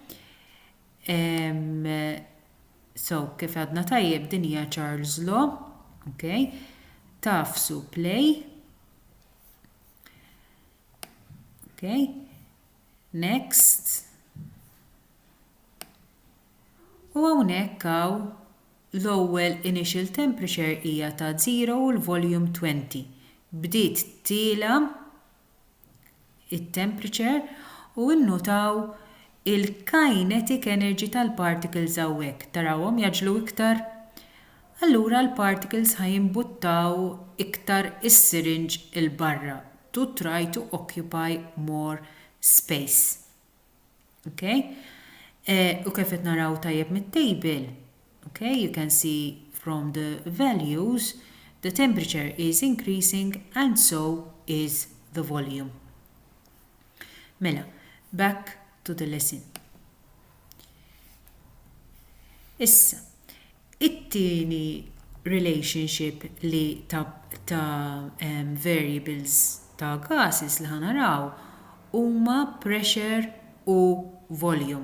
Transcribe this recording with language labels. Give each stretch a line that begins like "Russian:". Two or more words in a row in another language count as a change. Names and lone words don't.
Maltese: So, kif għadna tajjeb din hija Charles Law, okay? Tafsu play. Okay, next. U hawnhekk hawn l-ewwel
English: initial temperature
Maltese: hija ta' 0 u l-volume 20. Bdiet tiela it-temperature u nnutaw il-
English: kinetic energy
Maltese: tal-particles hawnhekk. Tarawhom jaġlu iktar? Allura l-particles ħajimbuttaw iktar is-syringe il-barra
English: to try to occupy more space. Okay?
Maltese: U kif qed naraw tajjeb mit-table,
English: okay, you can see from the values the temperature is increasing and so is the volume. Mela, back to the lesson.
Maltese: Issa, it-tieni relationship li ta' variables ta' gases li ħanaraw huma pressure u volume.